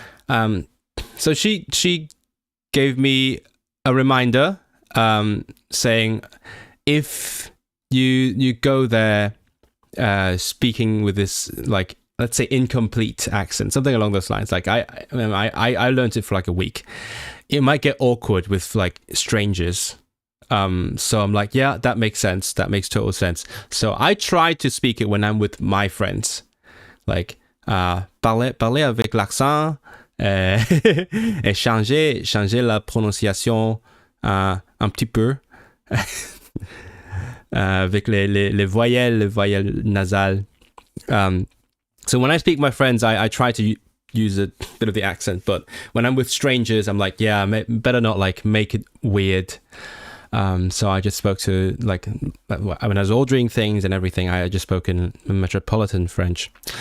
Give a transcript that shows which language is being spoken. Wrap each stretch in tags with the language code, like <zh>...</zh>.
<en>So she gave me a reminder, saying, if you go there speaking with this, like, let's say incomplete accent, something along those lines. Like I learned it for like a week. It might get awkward with like strangers. So I'm like, yeah, that makes sense. That makes total sense. So I try to speak it when I'm with my friends, like</en> <fr>parler avec l'accent, et changer la prononciation un petit peu, avec les voyelles nasales.</fr> <en>So when I speak my friends, I try to use a bit of the accent, but when I'm with strangers, I'm like, yeah, better not like make it weird. So I just spoke to, like, when I was ordering things and everything, I just spoke in metropolitan French.</en>